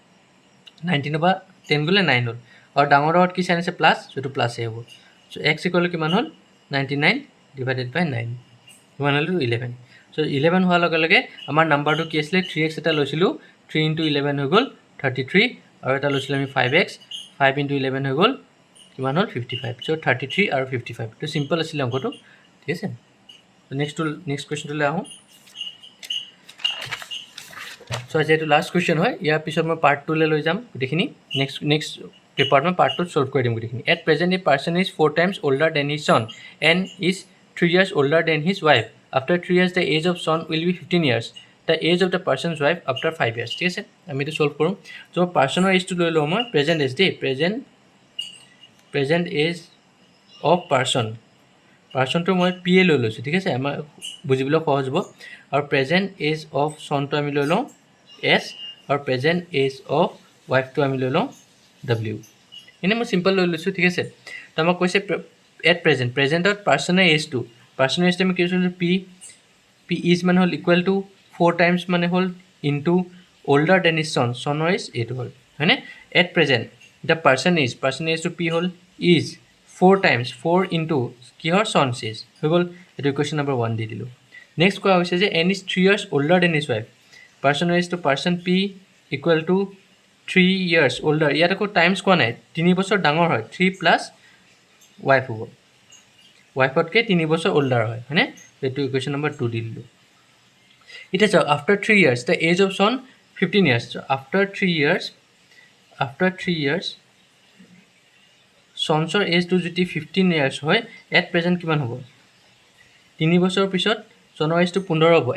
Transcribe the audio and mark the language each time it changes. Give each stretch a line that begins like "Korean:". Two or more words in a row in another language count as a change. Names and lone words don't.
Assamese: 19ৰ পৰা 10 গ'লে 9 হ'ল আৰু ডাঙৰ লগত কি চাইন আছে প্লাছ সেইটো প্লাছেই হ'ব চ' x
English: equal to
Assamese: কিমান হ'ল 99
English: divided by
Assamese: 9 কিমান হ'ল 11 চ' 11 হোৱাৰ লগে লগে আমাৰ নাম্বাৰটো কি আছিলে 3x এটা লৈছিলোঁ 3 × 11 হৈ গ'ল 33 আৰু এটা লৈছিলোঁ আমি 5x 5 × 11 হৈ গ'ল কিমান হ'ল 55 চ' 33 আৰু 55 এইটো চিম্পল আছিলে অংকটো ঠিক আছে
English: next questionটোলৈ
Assamese: আহোঁ চ' আজি এইটো লাষ্ট কুৱেশ্যন হয় ইয়াৰ পিছত মই পাৰ্ট 2লৈ লৈ যাম গোটেইখিনি নেক্সট পেপাৰত মই পাৰ্ট 2 ছল্ভ কৰি দিম গোটেইখিনি
English: at present a person is 4 times older than his son and is 3 years older than his wife after 3 years the age of son will be 15 years the age of the person's wife after 5
Assamese: years ঠিক আছে আমি এইটো ছল্ভ কৰোঁ চ' পাৰ্চনৰ এজটো লৈ লওঁ মই
English: present age
Assamese: দেই
English: present age of personটো
Assamese: মই পি এ লৈ লৈছোঁ ঠিক আছে আমাৰ বুজিবলৈ সহজ হ'ব আৰু
English: present age of sonটো
Assamese: আমি লৈ লওঁ এছ আৰু
English: present age of wifeটো
Assamese: আমি লৈ লওঁ ডব্লিউ এনেই মই চিম্পল লৈ লৈছোঁ ঠিক আছে তো আমাক কৈছে
English: at presentত
Assamese: পাৰ্চনৰ এজটো আমি কি কৈছোঁ
English: P is
Assamese: মানে হ'ল
English: equal to 4 times
Assamese: মানে হ'ল
English: into older than his son
Assamese: চনৰ এজ এইটো হ'ল হয়নে
English: at present the person ageটো
Assamese: পি হ'ল
English: is 4 times 4 into
Assamese: কিহৰ চনছ এজ হৈ গ'ল এইটো
English: question number 1
Assamese: দি দিলোঁ নেক্সট কোৱা হৈছে যে
English: an is 3 years older than his wife
Assamese: পাৰ্চনৰ এজটো
English: person P equal to 3 years older
Assamese: ইয়াত আকৌ টাইমছ কোৱা নাই 3 বছৰ ডাঙৰ হয় 3 প্লাছ ৱাইফ হ'ব ৱাইফতকৈ 3 বছৰ older হয় হয়নে এইটো
English: question number 2
Assamese: দি দিলোঁ এতিয়া চাওক
English: after 3 years the age of son 15 years after 3 years
Assamese: চনছৰ এজটো যদি
English: 15 years
Assamese: হয়
English: at present
Assamese: কিমান হ'ব 3 বছৰৰ পিছত চনৰ এজটো 15 হ'ব।